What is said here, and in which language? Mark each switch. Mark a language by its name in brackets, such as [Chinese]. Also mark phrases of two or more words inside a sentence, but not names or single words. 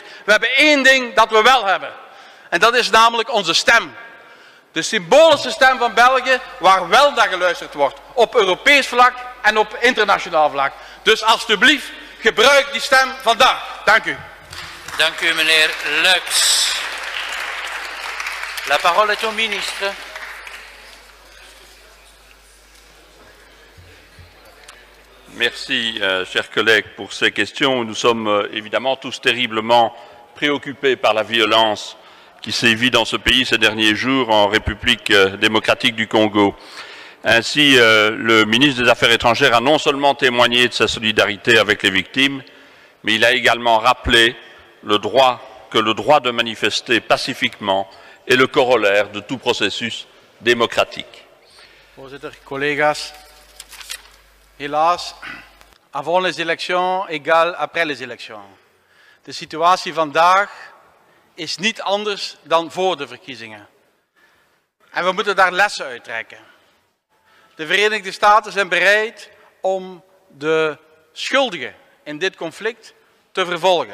[Dutch] We hebben één ding dat we wel hebben. En dat is namelijk onze stem. De symbolische stem van België, waar wel naar geluisterd wordt. Op Europees vlak en op internationaal vlak. Dus alstublieft, gebruik die stem vandaag. Dank u. Dank u, meneer Lux. [French] La parole est au ministre. Merci, chers collègues, pour ces questions. Nous sommes évidemment tous terriblement préoccupés par la violence qui sévit dans ce pays ces derniers jours en République démocratique du Congo. Ainsi, le ministre des Affaires étrangères a non seulement témoigné de sa solidarité avec les victimes, mais il a également rappelé que le droit de manifester pacifiquement est le corollaire de tout processus démocratique. [Dutch] Voorzitter, collega's. Helaas, [French] avant les élections égale après les élections. [Dutch] De situatie vandaag is niet anders dan voor de verkiezingen. En we moeten daar lessen uit trekken. De Verenigde Staten zijn bereid om de schuldigen in dit conflict te vervolgen.